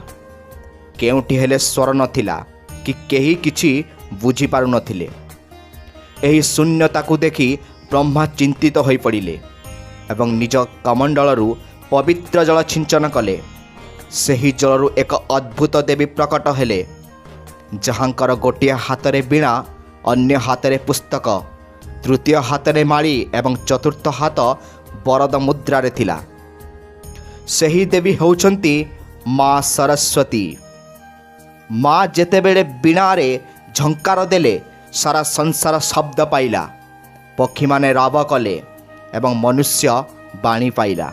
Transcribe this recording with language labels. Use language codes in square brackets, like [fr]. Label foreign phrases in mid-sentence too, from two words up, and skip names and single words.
[or] କେଉଁଠି ହେଲେ ସ୍ୱର ନଥିଲା କି କେହି କିଛି ବୁଝି ପାରୁ ନଥିଲେ। ଏହି ଶୂନ୍ୟତା କୁ ଦେଖି ବ୍ରହ୍ମା ଚିନ୍ତିତ ହୋଇ ପଡ଼ିଲେ ଏବଂ ନିଜ କମଣ୍ଡଳୁରୁ ପବିତ୍ର ଜଳ ଛିଞ୍ଚନ କଲେ। ସେହି ଜଳରୁ ଏକ ଅଦ୍ଭୁତ ଦେବୀ ପ୍ରକଟ ହେଲେ, ଯାହାଙ୍କର ଗୋଟିଏ ହାତରେ ବୀଣା, ଅନ୍ୟ ହାତରେ ପୁସ୍ତକ, ତୃତୀୟ ହାତରେ ମାଡ଼ି ଏବଂ ଚତୁର୍ଥ ହାତ ବରଦ ମୁଦ୍ରାରେ ଥିଲା। ସେହି ଦେବୀ ହୋଉଛନ୍ତି ମାଁ ସରସ୍ୱତୀ। ମାଁ ଯେତେବେଳେ ବୀଣାରେ ଝଙ୍କାର ଦେଲେ ସାରା ସଂସାର ଶବ୍ଦ ପାଇଲା, ପକ୍ଷୀ ମାନେ ରାବ କଲେ ଏବଂ ମନୁଷ୍ୟ ବାଣୀ ପାଇଲା।